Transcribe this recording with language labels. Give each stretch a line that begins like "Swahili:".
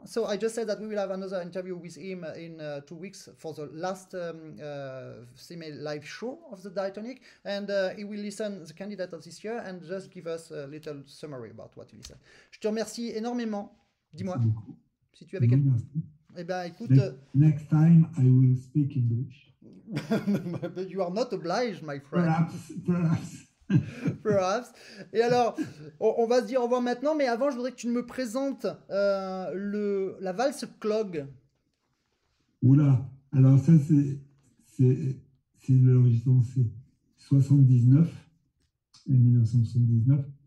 English: So I just said that we will have another interview with him in 2 weeks for the last CMA live show of the Diatonic, and he will listen the candidate of this year and just give us a little summary about what he listened.
French: Je te remercie énormément. Dis-moi si tu avais quelque chose. Eh ben, écoute.
English: Next time I will speak English. But you are not obliged, my friend. Perhaps. Perhaps.
French: Et alors, on va se dire au revoir maintenant, mais avant, je voudrais que tu me présentes la valse clog. Oula, alors ça c'est l'enregistrement, c'est 79, 1979.